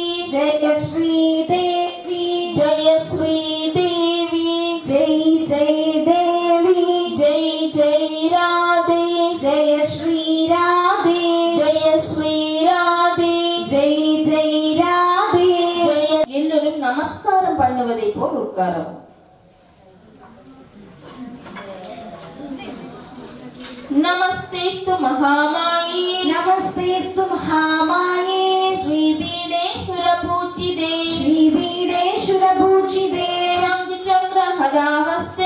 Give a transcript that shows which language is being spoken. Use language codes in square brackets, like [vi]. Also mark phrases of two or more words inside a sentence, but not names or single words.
[hi] जय श्री देवी जय श्री देवी जय जय देवी जय जय राधे जय श्री राधे जय श्री राधे जय जय राधे [ta] जय எல்லோரும் நமஸ்காரம் பண்ணுவதை போல் உட்காரவும். [sa] नमस्तेस्तु महामाये नमस्तेस्तु महामाये श्रीपीडेश्वर पूजिते श्रीपीडेश्वर पूजिते शंख चक्र हदाहस्ते